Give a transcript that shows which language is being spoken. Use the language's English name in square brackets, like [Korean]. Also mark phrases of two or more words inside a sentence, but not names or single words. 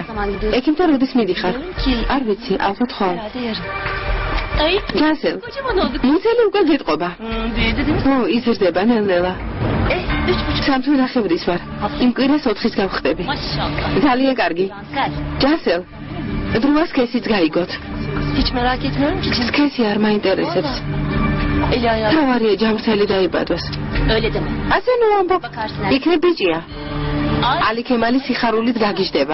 [Georgian] ექიმთან როდის მიდიხარ? არ ვიცი, ალბათ ხომ. ჯანსელ. მუცელი უკვე გეტყობა. ო, იზრდება ნელ-ნელა. სამთო ნახევრის ვარ. იმ კვირას 4-ის გავხდები. ძალიან კარგი. ჯანსელ. დროა სქესიც გაიგოთ. [Turkish] Hiç merak etmiyorum ki. [Georgian] სქესი არ მაინტერესებს. თავარია ჯამრთელი დაიბადოს. [Turkish] Öyle deme. [Georgian] ასე ნუ ამბობ. იქნებ ბიჭია. ალი ქემალი სიხარულით გაგიჟდება.